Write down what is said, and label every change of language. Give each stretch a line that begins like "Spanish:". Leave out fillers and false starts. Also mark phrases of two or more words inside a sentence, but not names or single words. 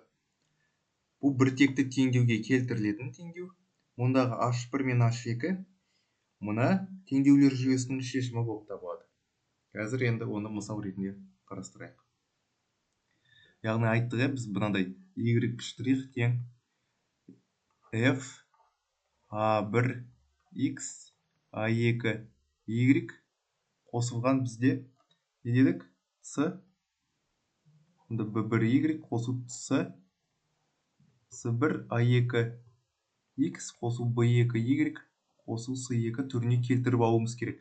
Kazakh: Бұл бір текті теңдеуге келтірілетін теңдеу. Ондағы h1 мен h2 мына теңдеулер жүйесінің шешімі болып табылады. Қазір енді оны мысал ретінде қарастырайық. Яғни айттық, біз мынандай y' тең f a1x a2y қосылған бізде не дедік? c b1y қосу c c1 a2x қосу b2y қосу c2 түріне келтіріп алуымыз керек.